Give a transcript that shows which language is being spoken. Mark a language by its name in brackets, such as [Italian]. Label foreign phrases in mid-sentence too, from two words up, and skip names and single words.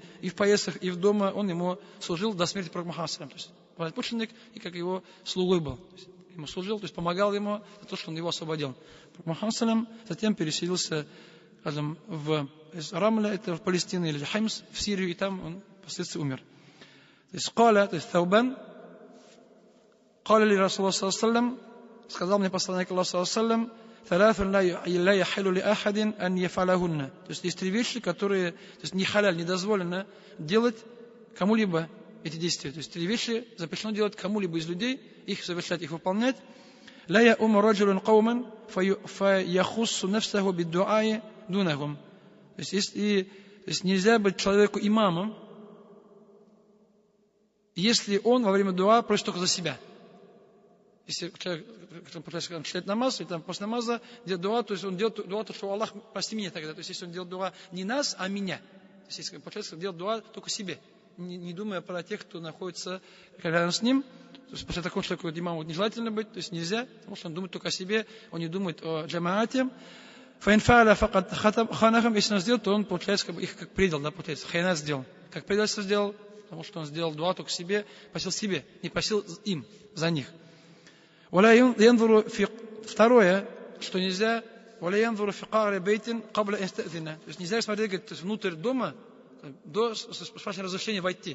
[Russian] И в поездках, и в дома он ему служил до смерти Пророка Мухаммада. То есть мученик и как его слугой был. То есть, ему служил, то есть помогал ему за то, что он его освободил. Пророк Мухаммад затем переселился, скажем, из Рамля, это в Палестину, или Хаймс, в Сирию, и там он впоследствии умер. То есть Таубан, [Arabic] قال لي رسول الله صلى الله عليه وسلم, [Russian] сказал мне посланник Аллаха [Arabic] صلى الله عليه وسلم, ثلاث لا يحل لأحد أن يفعلهن. [Russian] То есть есть три вещи, которые, то есть не халяль, не дозволено делать кому-либо эти действия. То есть три вещи запрещено делать кому-либо из людей, их совершать, их выполнять. [Arabic] لا يؤم رجل قوما فيخص نفسه بالدعاء دونهم. [Russian] То есть нельзя быть человеку имамом, если он во время дуа просит только за себя. Если человек читает намаз, и там после намаза делает дуа, то есть он делает дуа, то что Аллах, прости меня тогда. То есть если он делает дуа не нас, а меня. То есть если получается делает дуа только себе, не думая про тех, кто находится рядом с ним. То есть после такого человека имаму нежелательно быть, то есть нельзя, потому что он думает только о себе, он не думает о джамаате. [Arabic] فإن فعل فقد خانهم, [Russian] если он сделал, то он, получается, как бы их как предал, да, получается, хайнат сделал. Как предательство сделал, потому что он сделал дуа только себе, просил себе, не просил им, за них. Второе, что нельзя, то есть нельзя смотреть, говорит, внутрь дома до спрашивания разрешения войти.